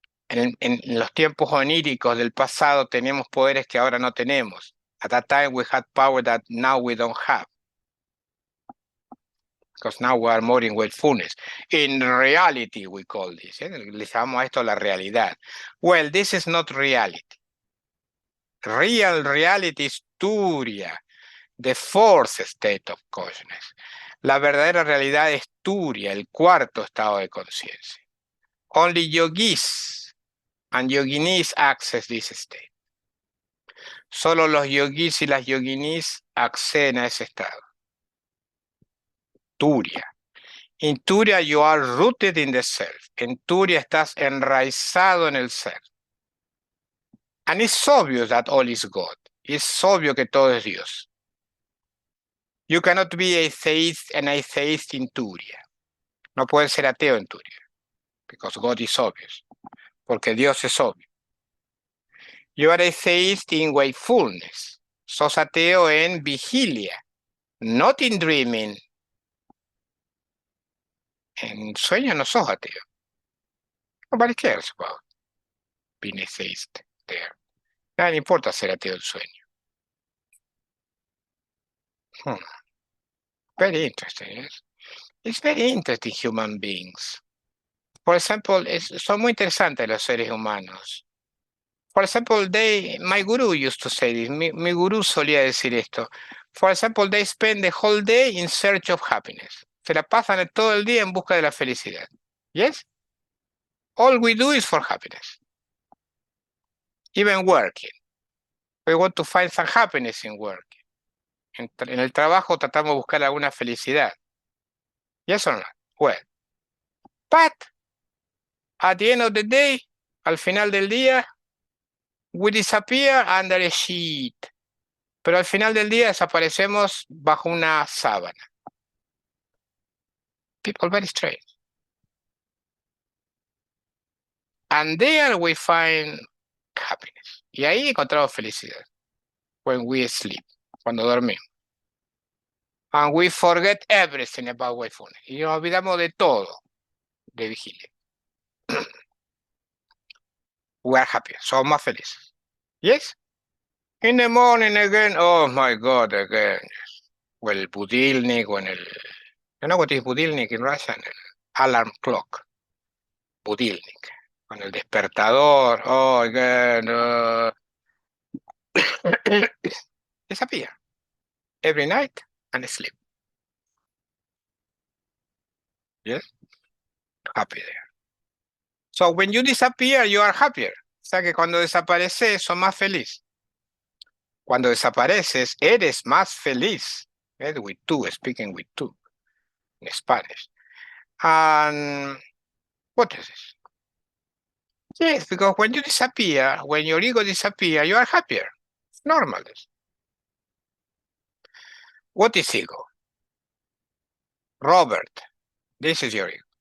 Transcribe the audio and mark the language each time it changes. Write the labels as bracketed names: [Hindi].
[Spanish] En los tiempos oníricos del pasado teníamos poderes que ahora no tenemos. [English] At that time we had power that now we don't have. Because now we are more in wakefulness. In reality we call this. [Spanish] Le llamamos a esto la realidad. [English] Well, this is not reality. Real reality is Turia, the fourth state of consciousness. [Spanish] La verdadera realidad es Turia, el cuarto estado de conciencia. [English] Only yogis and yoginis access this state. [Spanish] Solo los yogis y las yoginis acceden a ese estado. Turia. [English] In Turia you are rooted in the self. [Spanish] En Turia estás enraizado en el ser. [English] And it's obvious that all is God. [Spanish] Es obvio que todo es Dios. [English] You cannot be an atheist in Turia. [Spanish] No puedes ser ateo en Turia. [English] Because God is obvious. [Spanish] Porque Dios es obvio. [English] You are atheist in wakefulness. [Spanish] Sos ateo en vigilia. [English] Not in dreaming. [Spanish] En sueño no sos ateo. [English] Nobody cares about being atheist there. [Spanish] Nada le importa ser ateo en sueño. [English] Very interesting, yes? It's very interesting human beings. For example, [Spanish] son muy interesantes los seres humanos. [English] For example, my guru used to say this. [Spanish] Mi gurú solía decir esto. [English] For example, they spend the whole day in search of happiness. [Spanish] Se la pasan todo el día en busca de la felicidad. [English] Yes? All we do is for happiness. Even working. We want to find some happiness in work. [Spanish] En el trabajo tratamos de buscar alguna felicidad. [English] Yes or not? Well. But, at the end of the day, [Spanish] al final del día, [English] we disappear under a sheet. [Spanish] Pero al final del día desaparecemos bajo una sábana. [English] People very strange. And there we find happiness. [Spanish] Y ahí encontramos felicidad. [English] When we sleep. [Spanish] Cuando dormimos. [English] And we forget everything about wakefulness. [Spanish] Y nos olvidamos de todo de vigilia. [English] We are happy. [Spanish] Somos más felices. [English] Yes? In the morning again, oh my God, again. [Spanish] O el budilnik, o en el... [English] You know what is budilnik in Russian? Alarm clock. [Spanish] Budilnik. Con el despertador. [English] Oh, again. Disappear. Every night and sleep. Yes? Happy there. So when you disappear, you are happier. [Spanish] O sea que cuando desapareces, sos más feliz. Cuando desapareces, eres más feliz. [English] With two, speaking with two. In Spanish. And what is this? Yes, because when you disappear, when your ego disappears, you are happier. It's normal. What is ego? Robert, this is your ego.